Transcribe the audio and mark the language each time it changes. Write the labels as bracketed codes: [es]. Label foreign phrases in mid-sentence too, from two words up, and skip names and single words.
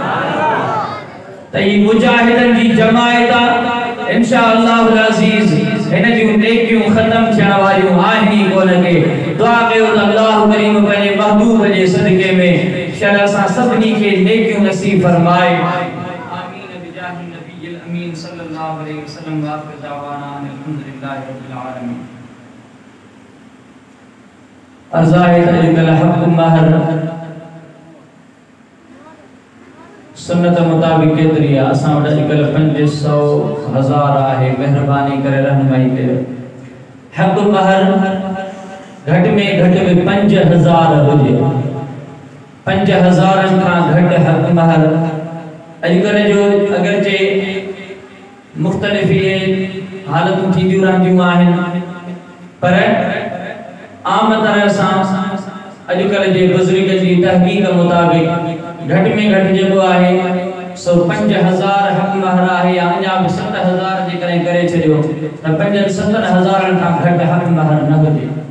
[sd] त ही मुजाहिदन जी जमायत इंशाअल्लाह अज़ीज़ इन जी नेकियूं खत्म थियण वारियूं आहिनि कोन के दुआ कयो त अल्लाह करीम पंहिंजे महबूब जे सदके में शर असां सभिनी खे नेकियूं नसीब फरमाए [ar] آمين بجاه النبي الأمين صلى الله عليه وسلم وآخر دعوانا الحمد لله رب العالمين [sd] अज़ाहिद अजकल हक महर सुन्नत मुताबिक केतरी असां वटि अजकल 500,000 आहे मेहरबानी करे रहनुमाई कयो हक महर घट में घट में 5,000 हुजे 5,000 खां घट हक महर अजकल जो अगर जे मुख्तलिफ हालतूं थींदियूं रहंदियूं आहिनि पर आम तरह सां अजकल जे बुजुर्ग जी तहकीक मुताबिक घट में घट जेको आहे सो 5,000 हक महर आहे या अञा भी 7,000 जे करे छॾियो त 5-7,000 खां घट हक महर न हुजे